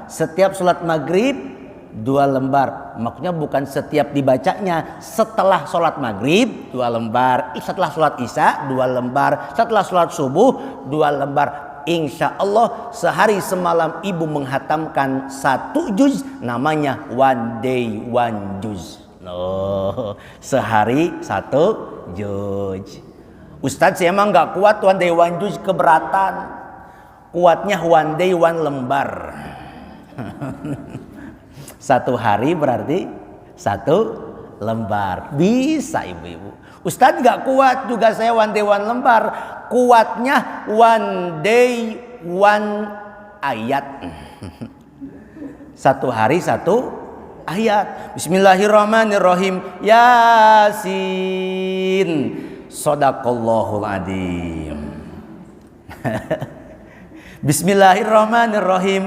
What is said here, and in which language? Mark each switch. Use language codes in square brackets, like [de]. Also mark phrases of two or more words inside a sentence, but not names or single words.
[id] Setiap sholat maghrib 2 lembar. Maksudnya bukan setiap dibacanya. Setelah sholat maghrib 2 lembar. Setelah sholat isya 2 lembar. Setelah sholat subuh 2 lembar. [ar] إن شاء الله [id] sehari semalam ibu menghatamkan 1 juz. Namanya [en] one day [id] 1 juz. Oh, sehari 1 juz. Ustadz saya emang gak kuat [en] one day [id] 1 juz, keberatan. Kuatnya [en] one day [id] 1 lembar. 1 hari berarti 1 lembar. Bisa, ibu-ibu. Ustadz gak kuat juga saya [en] one day [id] 1 lembar. Kuatnya [en] one day [id] 1 ayat. 1 hari 1 ayat. [ar] بسم الله الرحمن الرحيم. يس. صدق الله العظيم. بسم الله الرحمن الرحيم.